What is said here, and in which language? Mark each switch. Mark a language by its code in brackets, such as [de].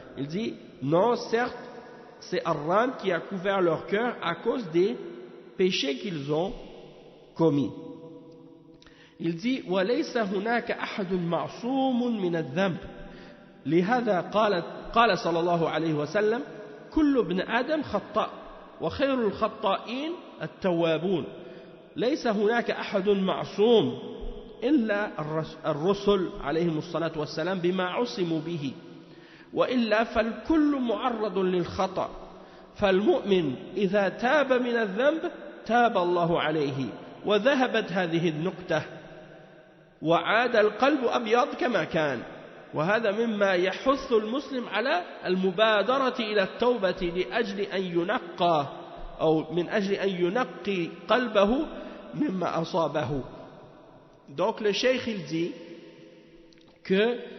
[fr] Il dit non, certes c'est Ar-Ran qui a couvert leur cœur à cause des péchés qu'ils ont commis. Il dit [ar] وَلَيْسَ هُنَاكَ أَحَدٌ مَعْصُومٌ مِنَ الذَّنْبِ لهذا قال صلى الله عليه وسلم كل ابن آدم خطاء وخير الخطائين التوابون ليس هناك أحد معصوم إلا الرسل عليهم الصلاة والسلام بما عصموا به وإلا فالكل معرض للخطأ فالمؤمن إذا تاب من الذنب تاب الله عليه وذهبت هذه النكتة وعاد القلب أبيض كما كان وهذا مما يحث المسلم على المبادرة إلى التوبة لأجل أن ينقى أو من أجل أن ينقي قلبه مما أصابه. [fr] Donc le cheikh il dit que